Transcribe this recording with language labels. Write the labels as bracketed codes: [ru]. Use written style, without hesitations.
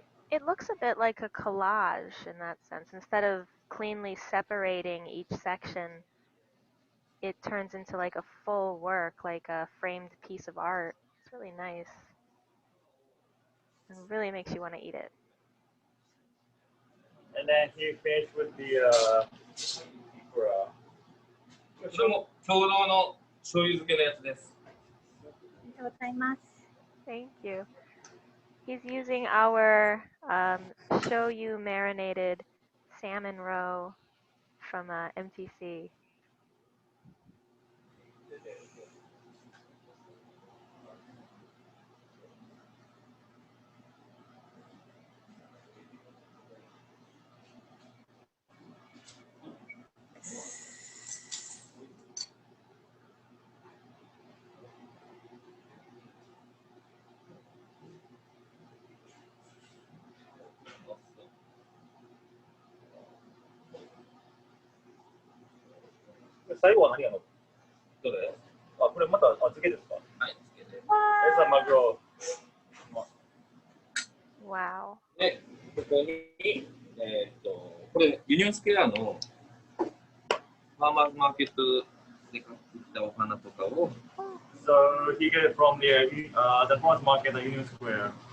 [en] It looks a bit like a collage in that sense. Instead of cleanly separating each section, it turns into like a full work, like a framed piece of art. It's really nice. It really makes you want to eat it. And then he finished with the [ja] これも共同の醤油漬けのやつです。ありがとうございます。 [en] Thank you. He's using our shoyu marinated salmon roe from MTC. [ja] 最後は何やの？どれ？あ、これまた漬けですか？はい、漬けで。餌マグロ。 [en] Wow. [ja] で、ここに、これユニオンスクエアのファーマーズマーケットで買ってきたお花とかを。 [en] So he get it from the farmers market at Union Square.